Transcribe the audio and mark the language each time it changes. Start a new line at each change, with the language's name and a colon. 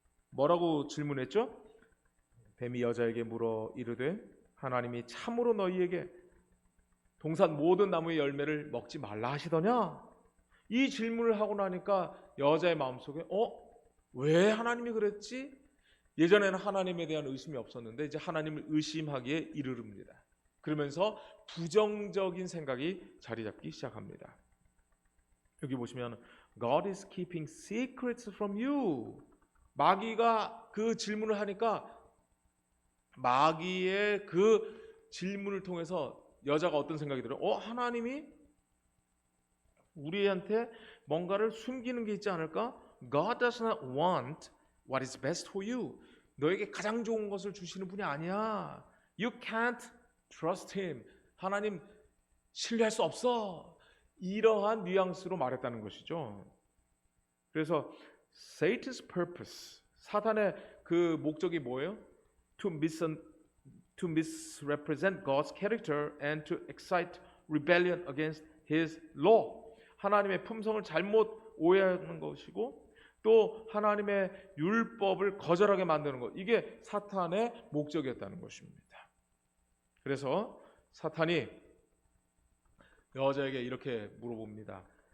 Korean: 뭐라고 질문했죠? 뱀이 여자에게 물어 이르되 하나님이 참으로 너희에게 동산 모든 나무의 열매를 먹지 말라 하시더냐? 이 질문을 하고 나니까 여자의 마음속에 왜 하나님이 그랬지? 예전에는 하나님에 대한 의심이 없었는데 이제 하나님을 의심하기에 이르릅니다. 그러면서 부정적인 생각이 자리 잡기 시작합니다. 여기 보시면
English: God is keeping secrets from you.
Korean: 마귀가 그 질문을 하니까 마귀의 그 질문을 통해서 여자가 어떤 생각이 들어요? 하나님이 우리한테 뭔가를 숨기는 게 있지 않을까?
English: God does not want what is best for you.
Korean: 너에게 가장 좋은 것을 주시는 분이 아니야.
English: You can't trust him.
Korean: 하나님 신뢰할 수 없어. 이러한 뉘앙스로 말했다는 것이죠. 그래서
English: Satan's purpose,
Korean: 사탄의 그 목적이 뭐예요?
English: To misrepresent God's character and to excite rebellion against His law.
Korean: 하나님의 품성을 잘못 오해하는 것이고 또 하나님의 율법을 거절하게 만드는 것. 이게 사탄의 목적이었다는 것입니다. 그래서 사탄이 여자에게 이렇게 물어봅니다.